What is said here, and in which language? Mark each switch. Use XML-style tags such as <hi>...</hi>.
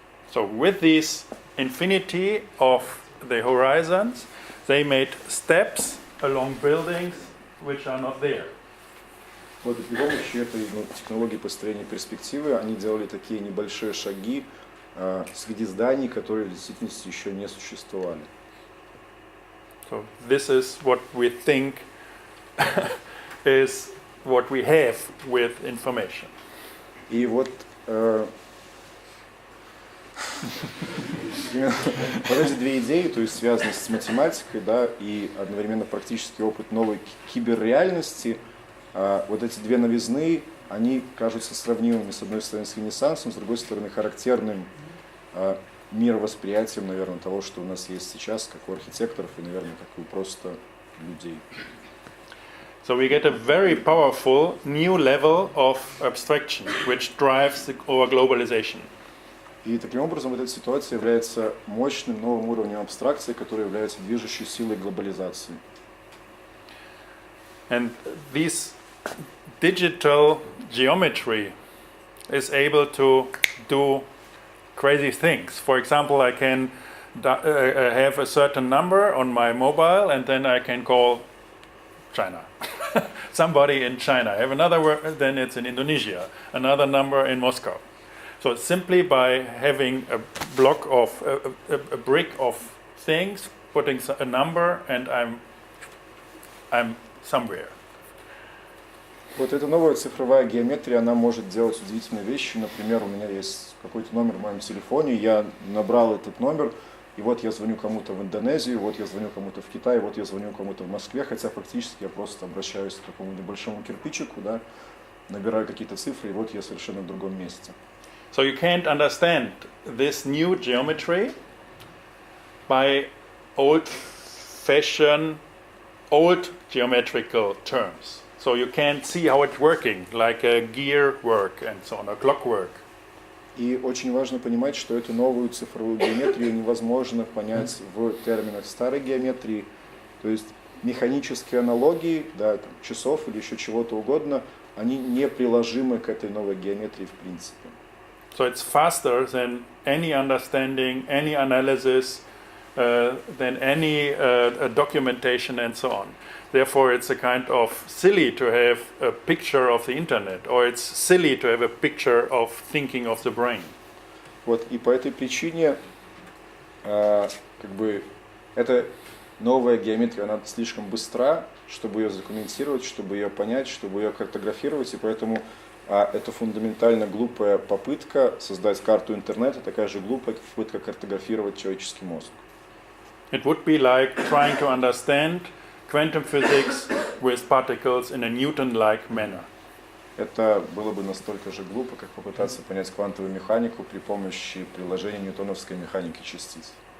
<en>So with this infinity of the horizons, they made steps along buildings which are not there.</en> <ru>Вот и при помощи этой технологии построения перспективы они делали такие небольшие шаги среди зданий, которые в действительности еще не существовали.</ru> <en>So this is what we think is what we have with information.</en> <ru>И вот эти две идеи, то есть связанность с математикой, и одновременно практический опыт новой киберреальности, вот эти две новизны, они кажутся сравнимыми, с одной стороны, с Ренессансом, с другой стороны, характерным мировосприятием, наверное, того, что у нас есть сейчас, как у архитекторов и, наверное, как у просто людей.</ru> <en>So we get a very powerful new level of abstraction, which drives our globalization.</en> <ru>И таким образом вот эта ситуация является мощным новым уровнем абстракции, который является движущей силой глобализации.</ru> <en>And this digital geometry is able to do crazy things. For example, I can have a certain number on my mobile, and then I can call China. Somebody in China. I have another, then it's in Indonesia. Another number in Moscow. So simply by having a block of a brick of things, putting a number, and I'm somewhere.</en> <ru>Вот эта новая цифровая геометрия, она может делать удивительные вещи. Например, у меня есть какой-то номер в моем телефоне, я набрал этот номер, и вот я звоню кому-то в Индонезию, вот я звоню кому-то в Китай, вот я звоню кому-то в Москве, хотя фактически я просто обращаюсь к такому небольшому кирпичику, набираю какие-то цифры, и вот я совершенно в другом месте.</ru> <en>So you can't understand this new geometry by old-fashioned, old geometrical terms. So you can't see how it's working, like a gear work and so on, a clockwork.</en> <ru>И очень важно понимать, что эту новую цифровую геометрию невозможно понять в терминах старой геометрии. То есть механические аналогии, да, там, часов или еще чего-то угодно, они не приложимы к этой новой геометрии в принципе.</ru> <en>So it's faster than any understanding, any analysis, than any documentation and so on. Therefore, it's a kind of silly to have a picture of the internet, or it's silly to have a picture of thinking of the brain.</en> <ru>Вот, и по этой причине, как бы, эта новая геометрия, она слишком быстра, чтобы ее задокументировать, чтобы ее понять, чтобы ее картографировать, и поэтому это фундаментально глупая попытка создать карту интернета, такая же глупая попытка картографировать человеческий мозг.</ru> <en>It would be like trying to understand quantum physics with particles in a Newton-like manner.</en> <ru>Это было бы настолько же глупо, как попытаться понять квантовую механику при помощи приложения ньютоновской механики частиц.</ru>